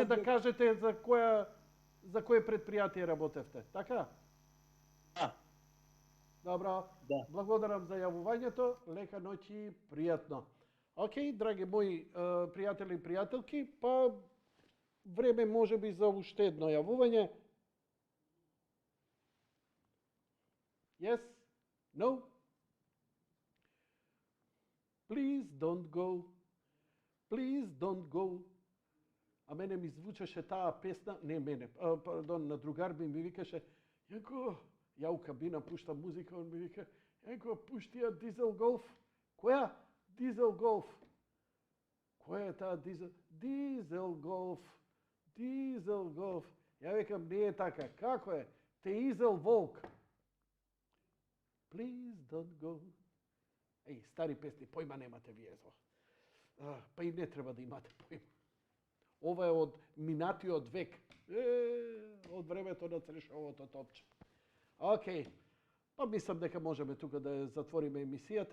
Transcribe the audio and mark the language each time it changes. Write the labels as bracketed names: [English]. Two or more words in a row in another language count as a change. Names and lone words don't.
[Macedonian] да кажете за кое предпријатие работевте, така? Да. Добро. Да. Благодарам за јавувањето. Лека ноќ и пријатно. Океј, драги мои пријатели и пријателки, па време можеби за уште едно јавување. [English] Yes? No? Please don't go. Please don't go. [Macedonian] А мене ми звучеше таа песна, не мене, пардон, на другар ми викаше, Јанко, [Serbian] ја у кабина пуштам музика, он ми вика, [Macedonian] Јанко, пушти ја Дизел Голф. Која? Дизел Голф. Која е таа Дизел? Дизел Голф. Дизел Голф. Ја викам, не е така. Како е? Теизел Волк. [English] Please don't go. [Macedonian] Еј, стари песни, појма немате вие зо. Па и не треба да имате појма. Ова е од минатиот век. Од времето на црешовото топче. Океј. Па мислам дека можеме тука да затвориме емисијата.